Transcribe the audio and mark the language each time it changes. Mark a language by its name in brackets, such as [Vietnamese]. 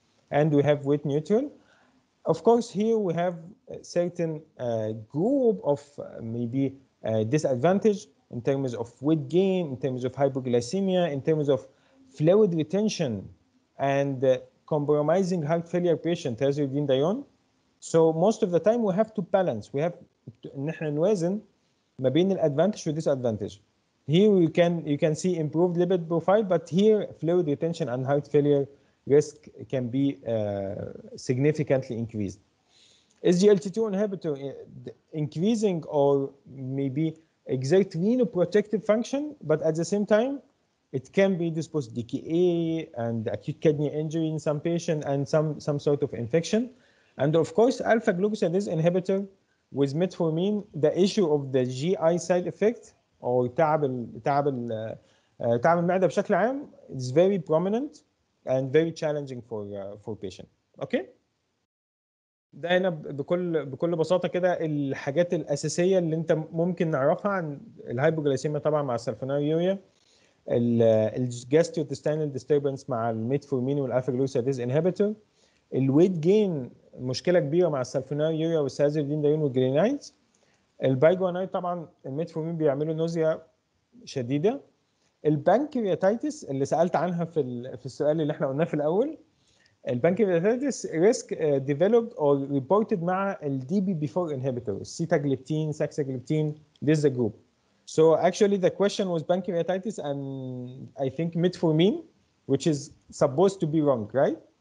[English] And we have weight neutral. Of course, here we have a certain group of maybe disadvantage in terms of weight gain, in terms of hypoglycemia, in terms of fluid retention, and compromising heart failure patient, thiazolidinedione. So most of the time we have to balance. We have [Arabic] نحن نوازن ما بين الادفانتج و disadvantage. [English] Here you can see improved lipid profile, but here fluid retention and heart failure risk can be significantly increased. SGLT2 inhibitor increasing or maybe exert renoprotective function, but at the same time, it can predispose DKA and acute kidney injury in some patient and some sort of infection. And of course, alpha glucosidase inhibitor with metformin, the issue of the GI side effect or [Arabic] تعب المعده بشكل عام [English] is very prominent and very challenging for patient. Okay. [Arabic] ده هنا بكل بساطه كده الحاجات الاساسيه اللي انت ممكن نعرفها عن الهايبوجلايسيميا طبعا مع السلفونيلوريا، الجاستروintestinal disturbance مع الميتفورمين والالفا جلوكوسيديز انهبيتور، الويت جين مشكله كبيره مع السلفونيلوريا والسازولين دايون والجرينايدز، البايجوانايد طبعا الميتفورمين بيعملوا نوزيا شديده، البانكرياتايتس اللي سالت عنها في السؤال اللي احنا قلناه في الاول. [English] البانكرياتايتس risk developed or reported مع ال DPP4 inhibitor, sitagliptin, saxagliptin. This is the group. So actually the question was pancreatitis and I think metformin, which is supposed to be wrong, right?